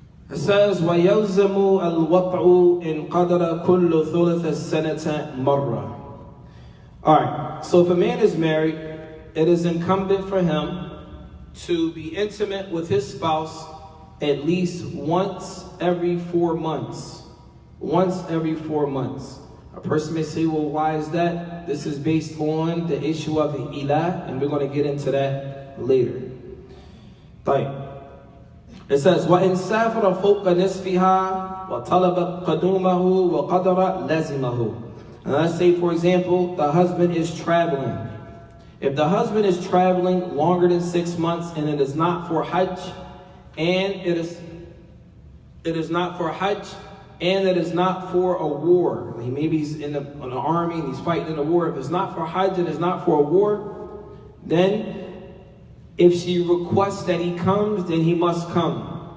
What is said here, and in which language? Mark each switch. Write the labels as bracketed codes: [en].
[en] It says, [ar] وَيَلْزَمُ الْوَطْعُ إِنْ قَدَرَ كُلُّ ثُلُثَ السَّنَةَ مَرَّةً. [en] Alright, so if a man is married, it is incumbent for him to be intimate with his spouse at least once every 4 months. Once every 4 months. A person may say, well, why is that? This is based on the issue of the ilah, and we're going to get into that later. [ar] طيب. [en] It says, [ar] وَإِنْ سَافَرَ فَوْقَ نِصْفِهَا وَطَلَبَ قَدُومَهُ وَقَدَرَ لَزِمَهُ. [en] And let's say, for example, the husband is traveling. If the husband is traveling longer than 6 months and it is not for Hajj, and it is not for Hajj, and it is not for a war. Maybe he's in the army and he's fighting in a war. If it's not for Hajj and it's not for a war, then if she requests that he comes, then he must come.